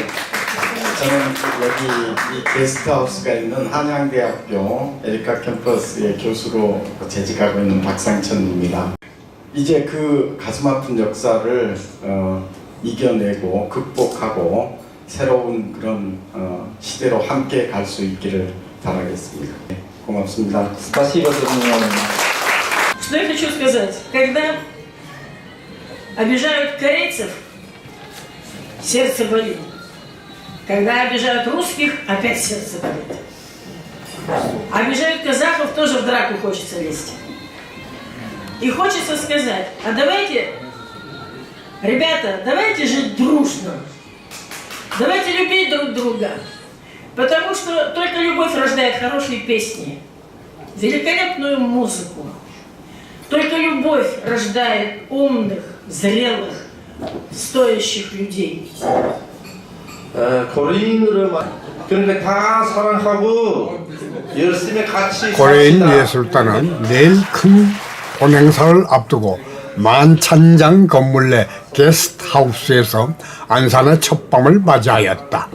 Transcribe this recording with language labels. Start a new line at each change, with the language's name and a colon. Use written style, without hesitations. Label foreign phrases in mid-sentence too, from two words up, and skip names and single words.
Korean: 저는 여기 이 게스트하우스가 있는 한양대학교 에리카 캠퍼스의 교수로 재직하고 있는 박상천입니다. 이제 그 가슴 아픈 역사를 이겨내고 극복하고 새로운 그런 시대로 함께 갈 수 있기를 바라겠습니다. 고맙습니다.
Russian: Спасибо за внимание. Что я хочу сказать? Когда обижают корейцев, сердце болит. Когда обижают русских, опять сердце болит. Обижают казахов, тоже в драку хочется лезть. И хочется сказать, а давайте, ребята, давайте жить дружно. Давайте любить друг друга. Потому что только любовь рождает хорошие песни, великолепную музыку. Только любовь рождает умных, зрелых, стоящих людей.
Korean: 그러니까 다 사랑하고 열심히 같이 고려인 예술단은 내일 큰 본행사를 앞두고 만찬장 건물 내 게스트하우스에서 안산의 첫 밤을 맞이하였다.